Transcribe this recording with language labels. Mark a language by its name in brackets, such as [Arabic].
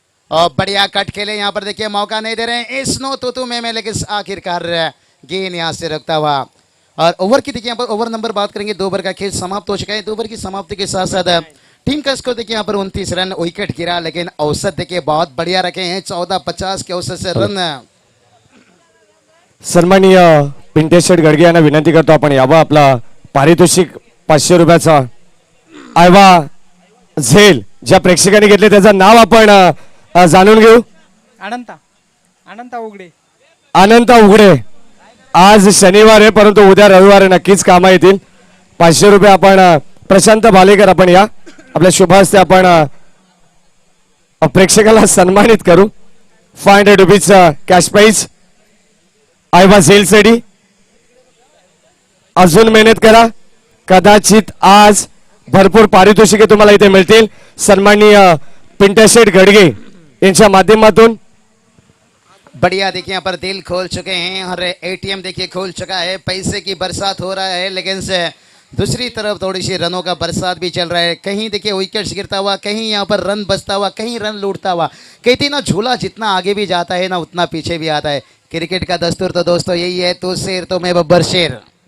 [Hindi] और बढ़िया कट खेले यहाँ पर देखिए, मौका नहीं दे रहे हैं स्नो तूतू में, लेकिन आखिरकार गेंद यहाँ से रुकता हुआ। और ओवर की देखिए यहाँ पर ओवर नंबर बात करेंगे, 2 ओवर का खेल समाप्त हो चुका है। 2 ओवर की समाप्ति के साथ साथ टीम का स्कोर देखिए यहाँ पर 29 रन, विकेट गिरा, लेकिन औसत देखिए बहुत बढ़िया रखे हैं, 14-50 के औसत से रन। [Marathi] सन्माननीय पिंटेश शेठ गडगे यांना विनंती करतो आपण यावं आपला पारितोषिक 500 रुपयाचा आयवा झेल ज्या प्रेक्षकांनी घेतले त्याचं नाव आपण जाणून घेऊ। अनंता उघडे। अनंत उघडे आज शनिवार आहे, परंतु उद्या रविवार आहे, नक्कीच कामा येतील। 500 रुपये आपण प्रशांत भालेकर आपण या आपल्या शुभ हस्ते आपण प्रेक्षकाला सन्मानित करू। 500 रुपीज कॅश प्राइज आयवा झेल साठी अजून मेहनत करा, कदाचित आज भरपूर पारितोषिके तुम्हाला इथे मिळतील। सन्माननीय पिंटेश शेठ गडगे यांच्या माध्यमातून [Hindi] बढ़िया देखिए यहाँ पर दिल खोल चुके हैं और एटीएम देखिए खोल चुका है, पैसे की बरसात हो रहा है, लेकिन से दूसरी तरफ थोड़ी सी रनों का बरसात भी चल रहा है। कहीं देखिए विकेट्स गिरता हुआ, कहीं यहाँ पर रन बचता हुआ, कहीं रन लूटता हुआ। कहती ना, झूला जितना आगे भी जाता है ना, उतना पीछे भी आता है। क्रिकेट का दस्तूर तो दोस्तों यही है, तू शेर तो मैं बब्बर शेर।